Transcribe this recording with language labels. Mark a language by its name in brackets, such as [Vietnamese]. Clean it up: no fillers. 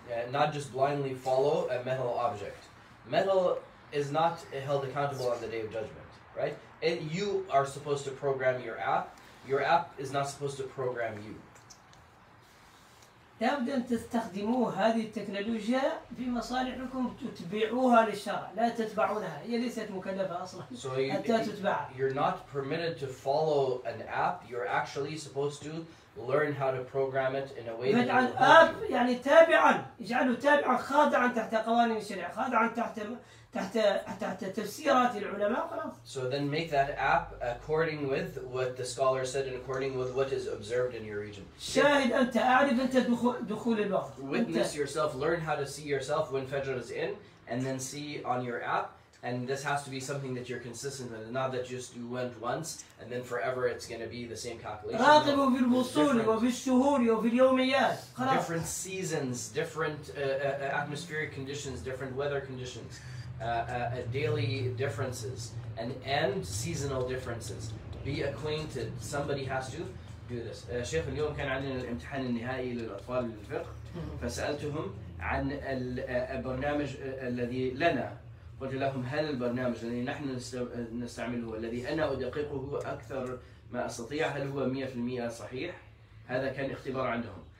[English] Not just blindly follow a metal object. Metal is not held accountable on the Day of Judgment, right? You are supposed to program your app. Your app is not supposed to program you. [Arabic] لابد أن تستخدموا هذه التكنولوجيا في مصالحكم وتبيعوها للشرع، لا تتبعونها، هي ليست مكلفة أصلا حتى تتبعها. [English] You're not permitted to follow an app. You're actually supposed to learn how to program it in a way that [Arabic] فاجعل آب يعني تابعا، اجعله تابعا خاضعا تحت قوانين الشريعة، خاضعا تحت تفسيرات العلماء خلاص. [English] So then make that app according with what the scholar said and according with what is observed in your region. [Arabic] شاهد أنت، أعرف أنت دخول الوقت. [English] Witness yourself, learn how to see yourself when Fajr is in, and then see on your app. And this has to be something that you're consistent with, not that just you went once and then forever it's going to be the same calculation. [Arabic] راقبوا في الفصول وفي الشهور وفي اليوميات. [English] Different seasons, different atmospheric conditions, different weather conditions, daily differences, and seasonal differences. Be acquainted. Somebody has to do this. [Arabic] شيخ اليوم كان عندنا الامتحان النهائي للأطفال للفقه فسألتهم عن البرنامج الذي لنا. قلت لهم هل البرنامج الذي نحن نستعمله الذي أنا أدققه أكثر ما أستطيع هل هو 100% صحيح؟ هذا كان اختبار عندهم.